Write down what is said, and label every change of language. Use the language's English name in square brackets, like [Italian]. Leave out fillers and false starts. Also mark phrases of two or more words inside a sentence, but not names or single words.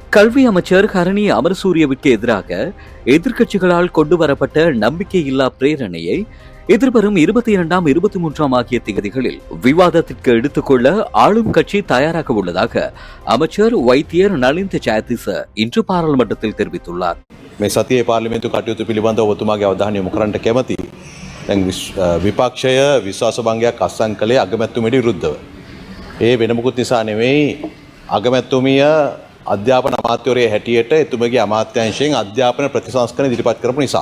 [Tamil] கல்வி அமைச்சர் ஹரணி அமரசூரியவிற்கு எதிராக எதிர்க்கட்சிகளால் கொண்டு வரப்பட்ட நம்பிக்கையில்லா பிரேரணையை எதிர்வரும் 22ஆம் 23ஆம் ஆகிய தேதிகளில் விவாதத்திற்கு எடுத்துக்கொள்ள ஆளும் கட்சி தயாராக உள்ளதாக அமைச்சர் வைத்தியர் நலிந்த ஜெயதிස இன்று பாராளுமன்றத்தில் தெரிவித்துள்ளார். [Sinhala] මේ සතියේ පාර්ලිමේන්තු කටයුතු පිළිබඳව ඔබතුමාගේ අවධානය යොමු කරන්නට කැමැතියි. දැන් විපක්ෂය විශ්වාස භංගයක් අත්සන් කළේ අගමැතිතුමියට විරුද්ධව. ඒ වෙන මොකුත් නිසා නෙවෙයි අගමැතිතුමිය අධ්‍යාපන අමාත්‍යවරයා හැටියට එතුමගේ අමාත්‍යාංශයෙන් අධ්‍යාපන ප්‍රතිසංස්කරණ ඉදිරිපත් කරපු නිසා.